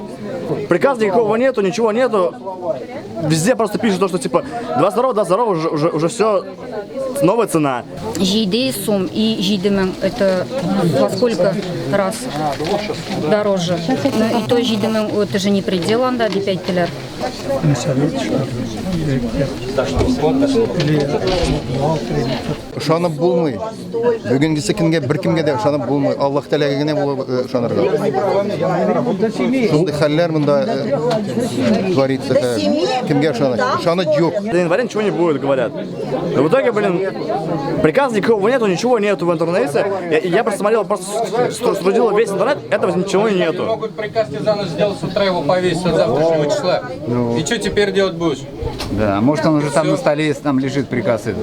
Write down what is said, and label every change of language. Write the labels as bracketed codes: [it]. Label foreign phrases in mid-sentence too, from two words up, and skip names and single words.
[ru] Приказа никакого нету, ничего нету. Везде просто пишут то, что типа 22 уже все, новая цена. [tt] Жиды сум [ru] и жидымэн это во сколько раз дороже. Но и то жидымэн это же не предел, [tt] анда ди 5 телер. Ышанып булмый. Бүгенгесе кимгә беркемгә дә ышанып булмый. Аллаһ Тәгаләгә генә булып ышанырга. Шундый хәлләр монда творится. Кимгә ышаныр? Ышанып юк. [ru] До января ничего не будет, говорят. Но в итоге, блин, приказа никакого нету, ничего нету в интернете. Я просто смотрел, просто струдил весь интернет, этого ничего нету. Могут приказ тебе за ночь сделать, с утра его повесить от завтрашнего числа. И что теперь делать будешь? Да, может он уже там на столе, там лежит приказ этот.